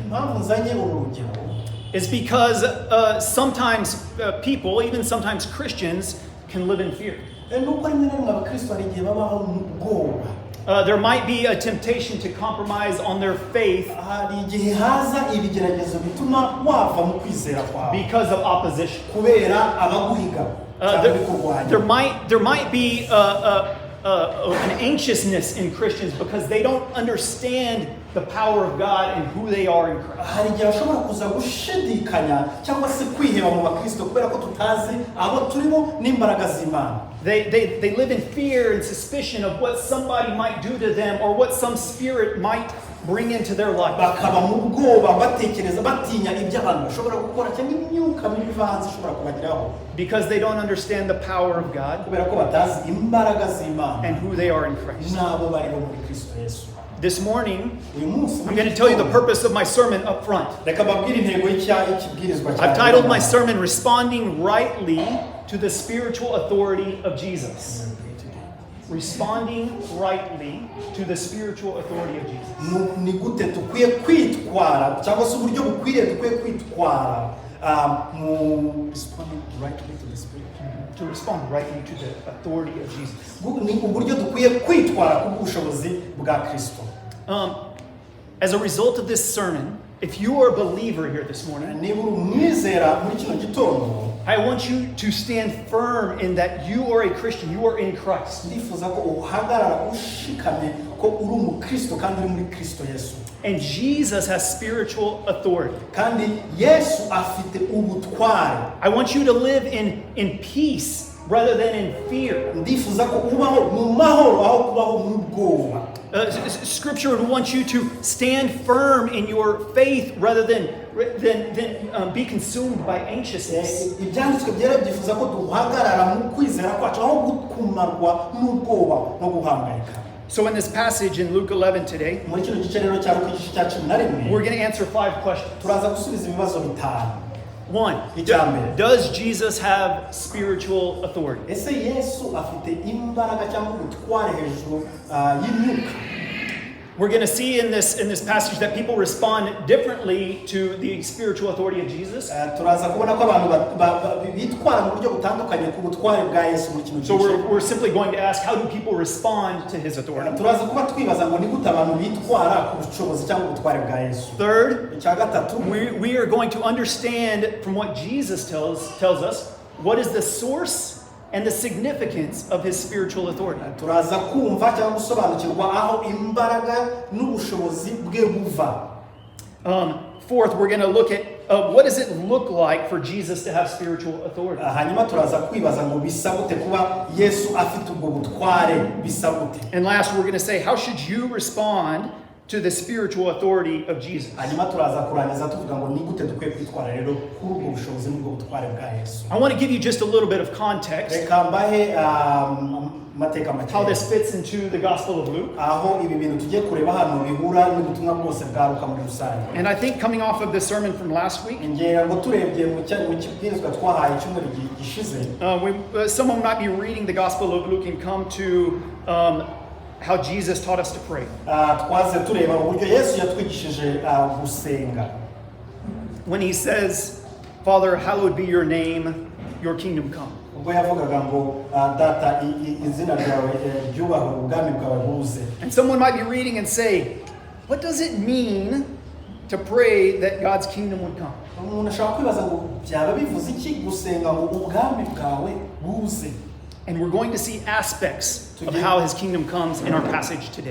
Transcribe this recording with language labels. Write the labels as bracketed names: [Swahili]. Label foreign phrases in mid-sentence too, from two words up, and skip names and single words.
[Kinyarwanda] Impamvu nzanye urugero [English] is because sometimes people, even sometimes Christians, can live in fear. [Kinyarwanda] nuko rimwe na rimwe abakristo hari igihe babaho mu bwoba. [English] There might be a temptation to compromise on their faith [Kinyarwanda] Hari igihe haza ibigeragezo bituma wava mu kwizera kwawe [English] because of opposition. [Kinyarwanda] kubera abaguhiga cyangwa bikurwanya. [English] There might be an anxiousness in Christians because they don't understand the power of God and who they are in Christ. [Kinyarwanda] Hari igihe bashobora kuza gushidikanya cyangwa se kwiheba mu bakristo kubera ko tutazi abo turimo n'imbaraga z'Imana. [English] They live in fear and suspicion of what somebody might do to them or what some spirit might bring into their life. [Kinyarwanda] Bakaba mu bwoba batekereza batinya ibyo abantu bashobora gukora cyangwa imyuka mibi ivanze ishobora kubageraho. [English] Because they don't understand the power of God [Kinyarwanda] Kubera ko batazi imbaraga z'Imana [English] and who they are in Christ. [Kinyarwanda] n'abo bari bo muri Kristo Yesu. [English] This morning, [Kinyarwanda] Uyu munsi [English] I'm going to tell you the purpose of my sermon up front. [Kinyarwanda] Reka babwire intego y'ikibwirizwa cyawe. [English] I've titled my sermon, Responding Rightly to the Spiritual Authority of Jesus. Responding rightly to the spiritual authority of Jesus. [Kinyarwanda] Ni gute tukwiye kwitwara cyangwa se uburyo bukwiriye dukwiye kwitwara mu [English] responding rightly to the spirit. To respond rightly to the authority of Jesus. [Kinyarwanda] Ni uburyo dukwiye kwitwara kubw'ubushobozi bwa Kristo. [English] As a result of this sermon, if you are a believer here this morning, [Kinyarwanda] Niba uri umwizera muri kino gitondo, [English] I want you to stand firm in that you are a Christian, you are in Christ. [Kinyarwanda] ndifuza ko uhagarara ushikamye ko uri umukristo kandi uri muri Kristo Yesu. [English] And Jesus has spiritual authority. [Kinyarwanda] Kandi Yesu afite ubutware. [English] I want you to live in peace rather than in fear. [Kinyarwanda] Ndifuza ko ubaho mu mahoro aho kubaho mu bwoba. [English] Scripture would want you to stand firm in your faith rather than be consumed by anxiousness. [Kinyarwanda] Ibyanditswe byera byifuza ko duhagarara mu kwizera kwacu aho gukumarwa n'ubwoba no guhangayika. [English] So in this passage in Luke 11 today, [Kinyarwanda] Muri kino gice rero cya Luka igice cya 11 [English] we're going to answer 5 questions. [Kinyarwanda] turaza gusubiza ibibazo bitanu. 1. Icyambere, [English] Does Jesus have spiritual authority? [Kinyarwanda] ese Yesu afite imbaraga cyangwa ubutware hejuru y'imyuka? [English] We're going to see in this passage that people respond differently to the spiritual authority of Jesus. [Kinyarwanda] Turaza kubona ko abantu bitwara mu buryo butandukanye ku butware bwa Yesu muri kino So gice. [English] we're simply going to ask, how do people respond to his authority? [Kinyarwanda] Turaza kuba twibaza ngo ni gute abantu bitwara ku bushobozi cyangwa ubutware bwa Yesu. [English] Third, [Kinyarwanda] Icya gatatu, [English] we are going to understand from what Jesus tells us what is the source and the significance of his spiritual authority. [Kinyarwanda] turaza kumva cyangwa gusobanukirwa aho imbaraga n'ubushobozi bwe buva. [English] Fourth, we're going to look at what does it look like for Jesus to have spiritual authority? [Kinyarwanda] hanyuma turaza kwibaza ngo bisa gute kuba Yesu afite ubwo butware bisa gute. [English] And last, we're going to say, how should you respond to the spiritual authority of Jesus? [Kinyarwanda] hanyuma turaza kurangiza tuvuga ngo ni gute dukwiye kwitwara rero kuri ubwo bushobozi n'ubwo butware bwa Yesu. [English] I want to give you just a little bit of context [Kinyarwanda] reka mbahe mateka make [English] how this fits into the Gospel of Luke. [Kinyarwanda] aho ibi bintu tugiye kureba hano bihura n'ubutumwa bwose bwa Luka muri rusange. [English] And I think coming off of the sermon from last week, [Kinyarwanda] ngira ngo turebye mu kibwirizwa twahaye icyumweru gishize, [English] someone might be reading the Gospel of Luke and come to how Jesus taught us to pray. [Kinyarwanda] twaze tureba uburyo Yesu yatwigishije gusenga. [English] When he says, Father, hallowed be your name, your kingdom come. [Kinyarwanda] ubwo yavugaga ngo data izina ryawe ryubahwe ubwami bwawe buze. [English] And someone might be reading and say, what does it mean to pray that God's kingdom would come? [Kinyarwanda] umuntu ashobora kwibaza ngo byaba bivuze iki gusenga ngo ubwami bwawe buze. [English] And we're going to see aspects of how his kingdom comes in our passage today.